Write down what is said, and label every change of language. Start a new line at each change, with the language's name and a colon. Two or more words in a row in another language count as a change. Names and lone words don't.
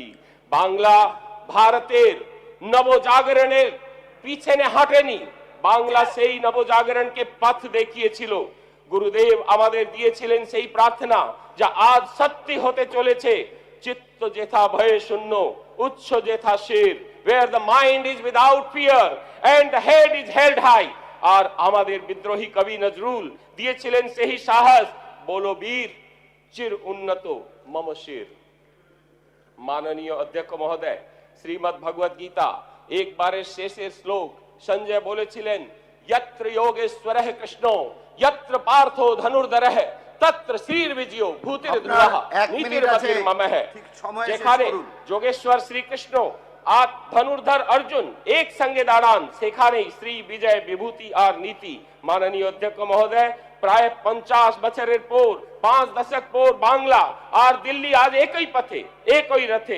Bangla: বাংলা ভারতের নবজাগরণের পিছনে হাঁটেনি, বাংলা সেই নবজাগরণকে পথ দেখিয়েছিল। গুরুদেব আমাদের দিয়েছিলেন সেই প্রার্থনা যা আজ সত্যি হতে চলেছে। চিত্ত যেথা ভয়ে শূন্য, উৎস যেথা শির,
English: where the mind is without fear and the head is held high।
Bangla: আর আমাদের বিদ্রোহী কবি নজরুল দিয়েছিলেন সেই সাহস, বলো বীর চির উন্নত মম শির। মাননীয় অধ্যক্ষ মহোদয়, শ্রীমদ্ ভগবত গীতা একবারের শেষের শ্লোক সঞ্জয় বলেছিলেন,
Sanskrit: यत्र योगेश्वरः कृष्णो यत्र पार्थो धनुर्धरः तत्र श्रीर विजयो भूतिर ध्रुवः नीतिर्मतिर् ममः।
Bangla: যেখানে যোগেশ্বর শ্রীকৃষ্ণ আর ধনুর্ধর অর্জুন এক সঙ্গে দাঁড়ান, সেখানেই শ্রী বিজয় বিভূতি আর নীতি। মাননীয় অধ্যক্ষ মহোদয়, প্রায় 50 বছরের পর, 5 দশক পর বাংলা আর দিল্লি আজ একই পথে, একই রথে।